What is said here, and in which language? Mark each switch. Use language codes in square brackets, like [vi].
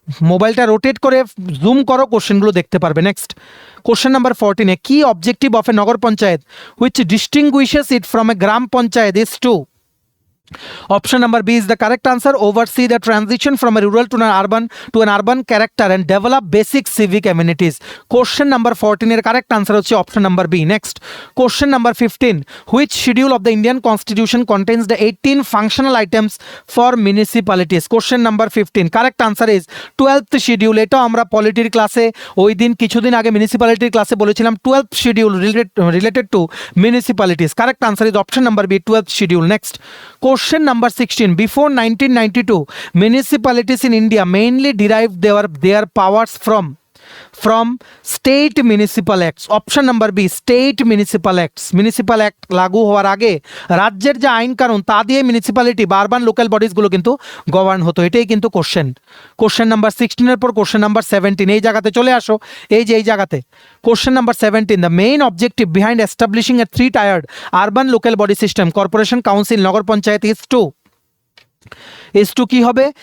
[bn] মোবাইলটা রোটেট করে জুম করো, কোশ্চেনগুলো দেখতে পারবে। [en] Next, question number 14. Key objective of a Nagar Panchayat which distinguishes it from a Gram Panchayat is to. Option number B is the correct answer. Oversee the transition from a rural to an urban character and develop basic civic amenities. Question number 14 এর correct answer হচ্ছে option number B. Next, question number 15. Which schedule of the Indian Constitution contains the 18 functional items for municipalities? Question number 15. Correct answer is 12th schedule. [bn] এটা আমরা পলিটির ক্লাসে ওই দিন কিছুদিন আগে মিউনিসিপ্যালিটির ক্লাসে বলেছিলাম [en] 12th schedule related to municipalities. Correct answer is option number B, 12th schedule. Next, question number 16. Before 1992, municipalities in India mainly derived their powers from state municipal acts. Option number B, state municipal acts. [bn] Municipal act লাগু হওয়ার আগে রাজ্যের যে আইন কানুন তা দিয়ে municipality বা আরবান লোকাল বডিজগুলো কিন্তু গভর্ন হতো। এটাই কিন্তু কোশ্চেন নাম্বার 16 এর পর কোশ্চেন নাম্বার 17 এই জায়গাতে চলে আসো, এই যে এই জায়গাতে question number 17. [en] the main objective behind establishing a 3-tiered urban local body system, corporation, council, Nagar Panchayat is to [bn] কি হবে?